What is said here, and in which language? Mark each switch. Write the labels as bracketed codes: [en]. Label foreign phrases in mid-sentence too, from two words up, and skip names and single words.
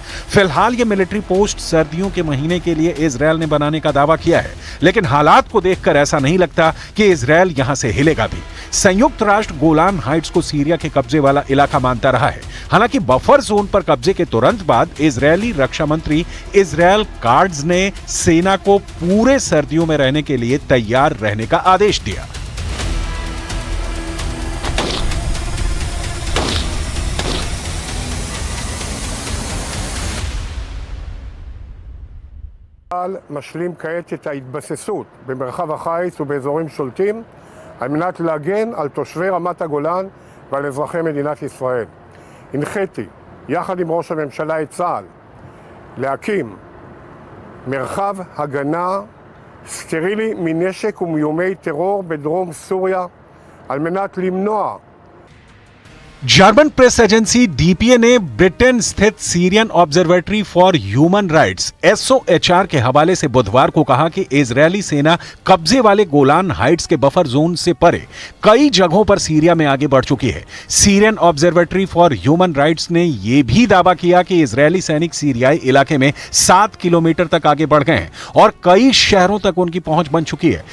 [hi] फिलहाल ये [en] military post [hi] सर्दियों के महीने के लिए इजरायल ने बनाने का दावा किया है, लेकिन हालात को देखकर ऐसा नहीं लगता कि इजरायल यहां से हिलेगा भी। संयुक्त राष्ट्र गोलान हाइट्स को सीरिया के कब्जे वाला इलाका मानता रहा है। हालांकि [en] buffer zone [hi] पर कब्जे के तुरंत बाद इजरायली रक्षा मंत्री इजरायल कार्ड्स ने सेना को पूरे सर्दियों में रहने के लिए तैयार रहने का आदेश दिया। [he] צה"ל משלים כעת את ההתבססות במרחב החיץ ובאזורים שולטים על מנת להגן על תושבי רמת הגולן ועל אזרחי מדינת ישראל. הנחיתי, יחד עם ראש הממשלה את צה"ל, להקים מרחב הגנה סטרילי מנשק ומאיומי טרור בדרום סוריה על מנת למנוע [en] German press agency [hi] डीपीए ने ब्रिटेन स्थित सीरियन ऑब्जर्वेटरी फॉर ह्यूमन राइट्स एसओएचआर के हवाले से बुधवार को कहा कि इजरायली सेना कब्जे वाले गोलान हाइट्स के [en] buffer zone [hi] से परे कई जगहों पर सीरिया में आगे बढ़ चुकी है। सीरियन ऑब्जर्वेटरी फॉर ह्यूमन राइट्स ने यह भी दावा किया कि इजरायली सैनिक सीरियाई इलाके में 7 किलोमीटर तक आगे बढ़ गए हैं और कई शहरों तक उनकी पहुंच बन चुकी है।